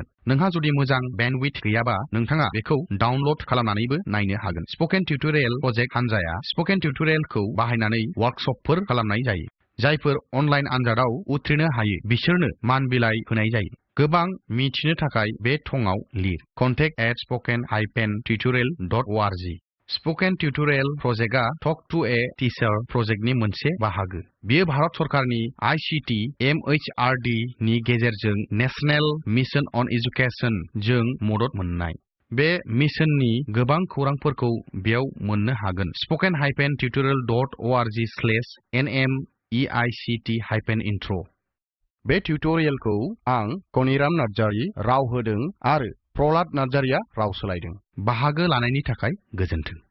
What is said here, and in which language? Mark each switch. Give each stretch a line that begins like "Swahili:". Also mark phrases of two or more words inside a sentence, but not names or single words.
Bodo: नोंहा जुदि मोजां बेन्डविड्थ गैयाबा नोंथाङा बेखौ डाउनल'ड खालामनानैबो नायनो हागोन। स्पोकेन टिउटोरियेल प्रजेक्ट हानजाया स्पोकेन टिउटोरियेलखौ बाहायनानै वर्कशपफोर खालामनाय जायो। जायफोर अनलाइन आनजादाव उथ्रिनो हायो बिसोरनो मान बिलाइ होनाय जायो। गोबां मिथिनो थाखाय बे थंआव लिर contact@spoken-tutorial.org। स्पोकेन टिउटोरियेल प्रजेक्टआ टक टु ए टीचार प्रजेक्टनि मोनसे बाहागो। बेयो भारत सरकारनि आईसीटी एमएचआरडी नि गेजेरजों नेशनेल मिशन अन एजुकेशन जों मदद मोन्नाय। बे मिशननि गोबां खौरांफोरखौ बेयाव मोननो हागोन। spoken-tutorial.org/nmeict-intro। बे टिउटोरियेलखौ आं कनिराम नार्जारी राव होदों आरो प्रहलाद नार्जारीआ राव सोलायदों। बाहागो लानायनि थाखाय गोजोन्थों।